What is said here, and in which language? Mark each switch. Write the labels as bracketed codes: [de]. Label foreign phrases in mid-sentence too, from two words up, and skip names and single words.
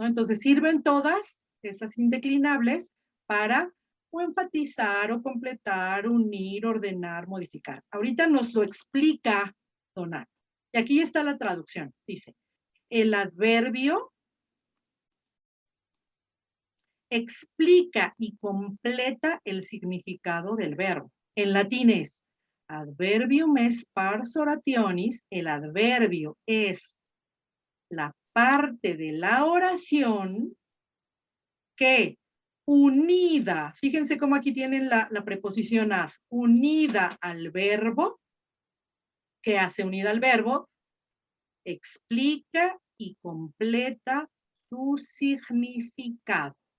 [es] Entonces sirven todas esas indeclinables para o enfatizar o completar, unir, ordenar, modificar. Ahorita nos lo explica Donato. Y aquí está la traducción. Dice, el adverbio explica y completa el significado del verbo. En latín es [la] adverbium est pars orationis. [es] El adverbio es la parte de la oración que unida, fíjense cómo aquí tienen la preposición ad, unida al verbo, que hace unida al verbo, explica y completa su significado.